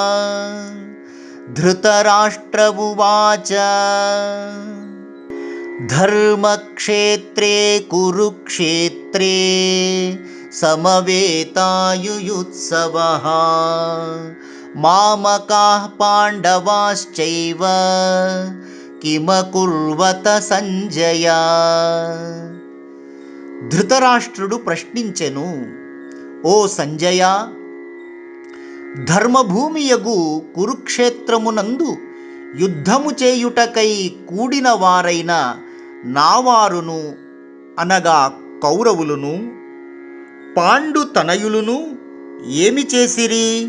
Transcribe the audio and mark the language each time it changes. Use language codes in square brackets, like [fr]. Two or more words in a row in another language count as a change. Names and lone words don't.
[sa] धृतराष्ट्र उवाच धर्मक्षेत्रे कुरुक्षेत्रे समवेतायुयुत्सवः। मामकाः पाण्डवाश्चैव किमकुर्वत సంజయ. [te] ధృతరాష్ట్రుడు ప్రశ్నించెను, ఓ సంజయ, ధర్మభూమియగు కురుక్షేత్రమునందు యుద్ధము చేయుటకై కూడిన వారైన నావారును అనగా కౌరవులును పాండు తనయులును ఏమి చేసిరి?